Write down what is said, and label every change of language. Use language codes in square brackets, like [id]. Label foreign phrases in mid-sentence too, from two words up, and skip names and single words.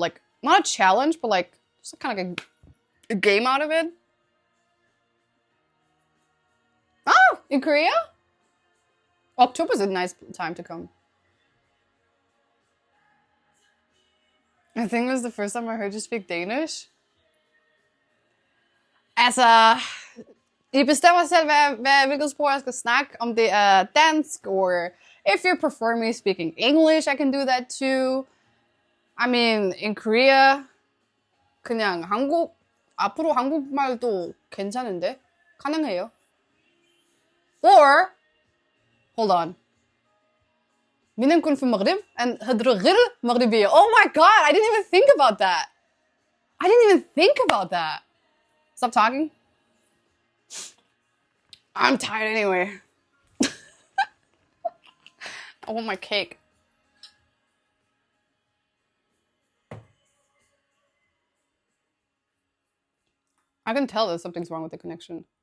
[en] Like, not a challenge, but like just kind of like a game out of it. Oh, in Korea? October's a nice time to come. I think it was the first time I heard you speak Danish. [da] Altså, I bestemmer selv, hvilket sprog jeg skal snakke. Om det er dansk, [en] or if you prefer me speaking English, I can do that too. I mean, in Korea, [ko] 그냥 앞으로 한국말도 괜찮은데? 가능해요. [en] Or, hold on. [ar] بنكون في المغرب and هضروا غير مغربية. [en] Oh my god, I didn't even think about that. I didn't even think about that. Stop talking. I'm tired anyway. I want my cake. I can tell that something's wrong with the connection.